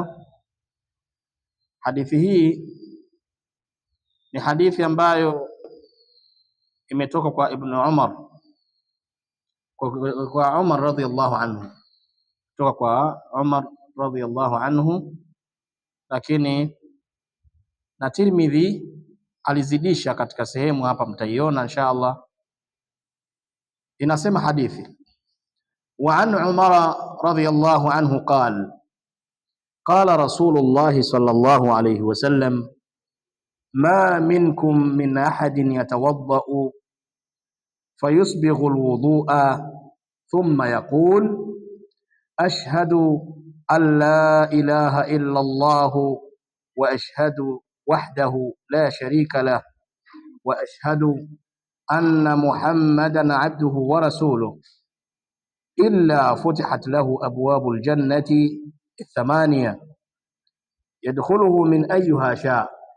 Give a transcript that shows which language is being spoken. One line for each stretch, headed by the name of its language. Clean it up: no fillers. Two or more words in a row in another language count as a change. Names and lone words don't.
Swahili: Hadithi hii ni hadithi ambayo imetoka kwa Ibn Umar, kwa Umar
Arabic: رضي الله عنه,
Swahili: kutoka kwa Umar
Arabic: رضي الله عنه,
Swahili: lakini na Tirmidhi alizidisha katika sehemu hapa, mtaiona inshallah. Inasema hadithi:
Arabic: وعن عمر رضي الله عنه قال قال رسول الله صلى الله عليه وسلم ما منكم من أحد يتوضأ فيسبغ الوضوء ثم يقول أشهد أن لا إله إلا الله وأشهد وحده لا شريك له وأشهد أن محمدا عبده ورسوله إلا فتحت له أبواب الجنة الثمانية يدخله من أيها شاء.